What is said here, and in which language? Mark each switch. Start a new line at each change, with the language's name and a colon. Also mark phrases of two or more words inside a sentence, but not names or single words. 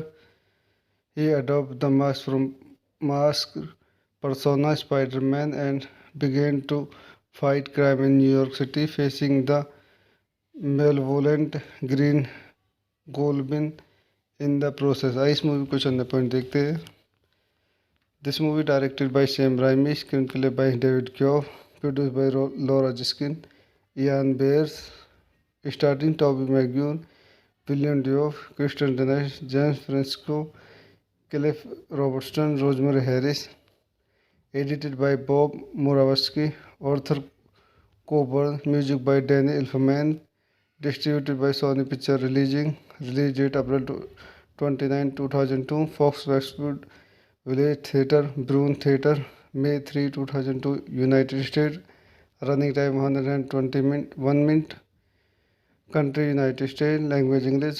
English: He adopts the mask persona Spider-Man and began to fight crime in New York City, facing the malevolent Green Goblin in the process।
Hindi: आइए इस मूवी कुछ अन्य पॉइंट देखते हैं।
English: This movie directed by Sam Raimi, screen play by David Koepp, produce by Laura Ziskin, Ian Bryce, starting Tobey Maguire, Willem Dafoe, Kirsten Dunst, James Francisco, Cliff Robertson, Rosemary Harris. Edited by Bob Murawski, Arthur Coburn, music by Danny Elfman, Distributed by Sony Picture release date April 29, 2002, Fox Westwood Village Theatre, Bruin Theatre, May 3, 2002, United State. Running time 1 country United State, language English.